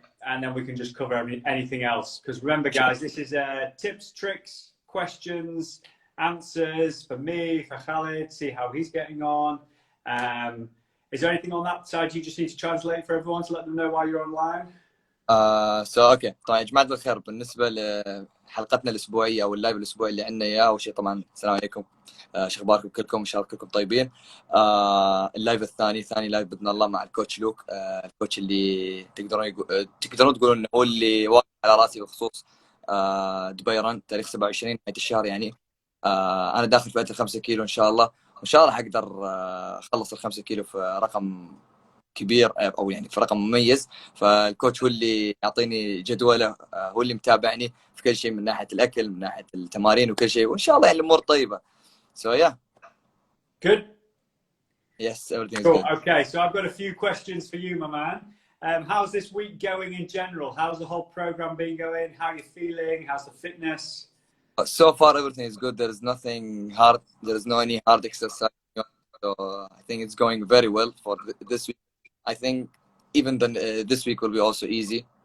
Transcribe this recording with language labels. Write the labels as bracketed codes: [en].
[en] And then we can just cover anything else. Because remember, guys, this is tips, tricks, questions, answers for me, for Khalid, see how he's getting on. Is there anything on that side you just need to translate for everyone to let them know why you're online? [ar] اوكي طيب يا جماعه الخير، بالنسبه لحلقتنا الاسبوعيه او اللايف الاسبوعي اللي عندنا اياه، اول شيء طبعا السلام عليكم، شو اخباركم كلكم؟ ان شاء الله كلكم طيبين. اللايف الثاني ثاني لايف باذن الله مع الكوتش لوك، الكوتش اللي تقدرون تقولون انه هو اللي واقف على راسي بخصوص دبي رن تاريخ 27 نهايه الشهر. يعني انا داخل فئه ال5 كيلو ان شاء الله، وان شاء الله حقدر اخلص ال5 كيلو في رقم كبير او يعني في رقم مميز. فالكوتش هو اللي يعطيني جدوله، هو اللي متابعني في كل شيء من ناحيه الاكل، من ناحيه التمارين وكل شيء، وان شاء الله يعني الامور طيبه. [en] So yeah. Good. Yes, everything's cool. good. Okay, so I've got a few questions for you, my man. How's this week going in general? How's the whole program been going? How are you feeling? How's the fitness? So far everything is good. There is nothing hard. There is no any hard exercise. So I think it's going very well for this week. I think even this week will be also easy.